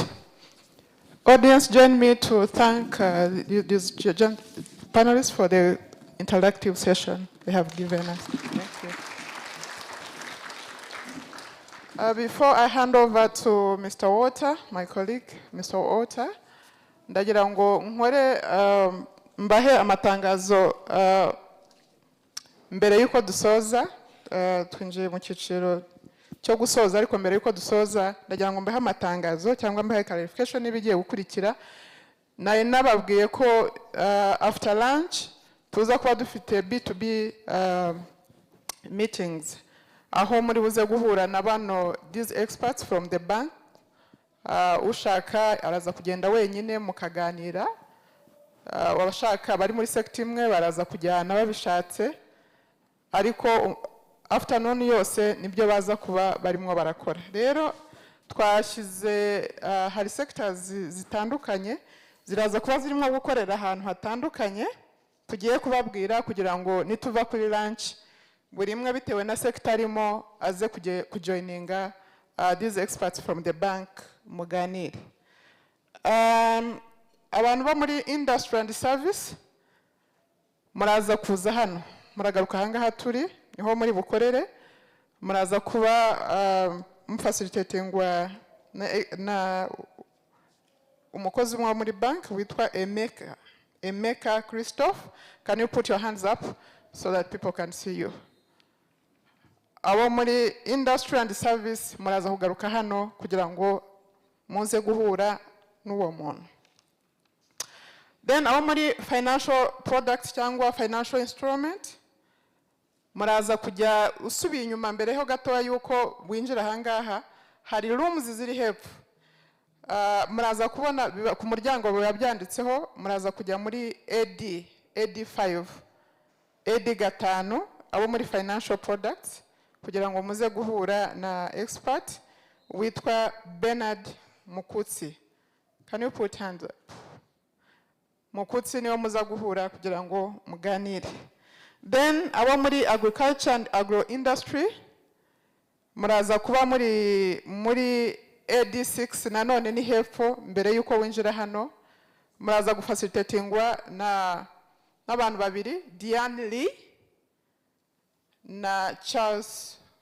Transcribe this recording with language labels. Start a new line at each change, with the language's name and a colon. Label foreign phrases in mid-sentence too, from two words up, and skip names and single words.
English: Audience, join me to thank these panelists for the interactive session they have given us. Thank you. Before I hand over to Mr. Walter, my colleague, Mr. Walter,
Kinyarwanda: ndagira ngo nkore mbahe amatangazo mbere yuko dusoza, twinjiye mu cyiciro cyo gusoza, ariko mbere yuko dusoza ndagira ngo mbahe amatangazo cyangwa mbahe clarification n'ibigiye gukurikira. Naye nababwiye ko
English: after lunch
Kinyarwanda: tuza kuba dufite
English: B2B meetings,
Kinyarwanda: aho muri buze guhura na bano
English: these experts from the bank.
Kinyarwanda: Ushaka araza kugenda wenyine mukaganira, abashaka bari muri sector imwe baraza kujyana babishatse, ariko afternoon yose nibyo baza kuba barimo barakora. Rero twashize hari sectors zitandukanye ziraza kuba zirimo gukorera ahantu hatandukanye, tugiye kubabwira kugira ngo nituva kuri lunch buri imwe bitewe na sector arimo aze kujoininga
English: these experts from the bank
Kinyarwanda: muganire. Abantu bo muri
English: industry and service
Kinyarwanda: muraza kuza hano, muragaruka ahangaha turi niho muri bukorere, muraza kuba mufacilitatingwa na umukozi umwe muri bank witwa Emeka Christophe.
English: Can you put your hands up so that people can see you?
Kinyarwanda: Abo muri
English: industry and service
Kinyarwanda: muraza kugaruka hano kugira ngo muze guhura n'uwo muntu. Then abo muri
English: financial products
Kinyarwanda: cyangwa
English: financial instrument
Kinyarwanda: muraza kujya usubiye inyuma mbere ho gatoya yuko winjira ahangaha, hari rooms ziri hepfo. Muraza kubona ku muryango biba byanditseho, muraza kujya muri AD5 AD5 abo muri
English: financial products
Kinyarwanda: kugira ngo muze guhura na expert witwa Bernard Mukutsi.
English: Can you put hands up?
Kinyarwanda: Mukutsi niwe muza guhura kugira ngo muganire. Then abo muri
English: agriculture and agro industry
Kinyarwanda: muraza kuba muri AD6 nanone ni hepfo mbere yuko winjira hano. Muraza gufacilitatingwa n'abantu babiri, Diane Lee na Charles.